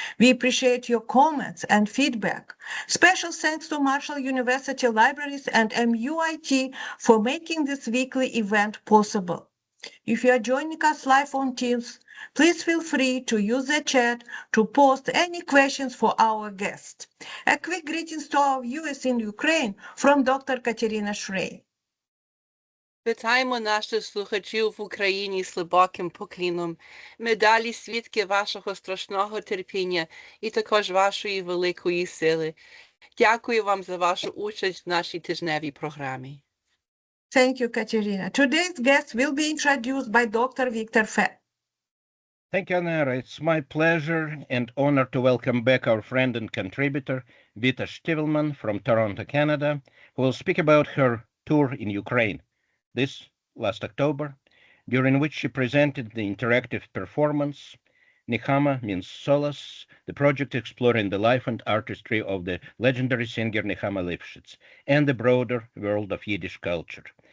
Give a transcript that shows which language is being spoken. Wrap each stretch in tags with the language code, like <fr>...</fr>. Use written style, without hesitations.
<en>We appreciate your comments and feedback. Special thanks to Marshall University Libraries and MUIT for making this weekly event possible. If you are joining us live on Teams, please feel free to use the chat to post any questions for our guest. A quick greetings to our viewers in Ukraine from Dr. Katerina Shrey.</en> <uk>Вітаємо наших слухачів в Україні з глибоким поклоном. Ми далі свідки вашого страшного терпіння і також вашої великої сили. Дякую вам за вашу участь в нашій тижневій програмі.</uk> <en>Thank you, Katerina. Today's guest will be introduced by Dr. Victor Fett. Thank you, Anna. It's my pleasure and honor to welcome back our friend and contributor, Vita Shtivelman from Toronto, Canada, who will speak about her tour in Ukraine this last October, during which she presented the interactive performance Nechama Means Solace, the project exploring the life and artistry of the legendary singer Nechama Lifshitz and the broader world of Yiddish culture.</en>